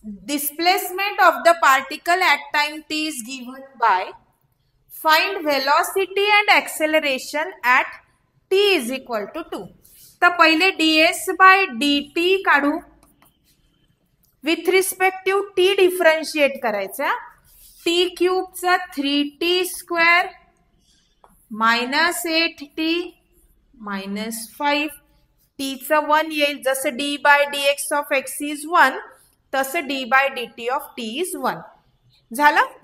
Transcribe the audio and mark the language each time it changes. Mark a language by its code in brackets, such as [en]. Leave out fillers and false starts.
[en] Displacement of the particle at time t is given by find velocity and acceleration at t is equal to 2. [mr] तर पहिले ds/dt काढू. With respect to t differentiate करायचा. t³ चा 3t² -8t -5, t चं 1 येईल. जसं d/dx of x is 1, तसं d/dt of t is 1 झालं.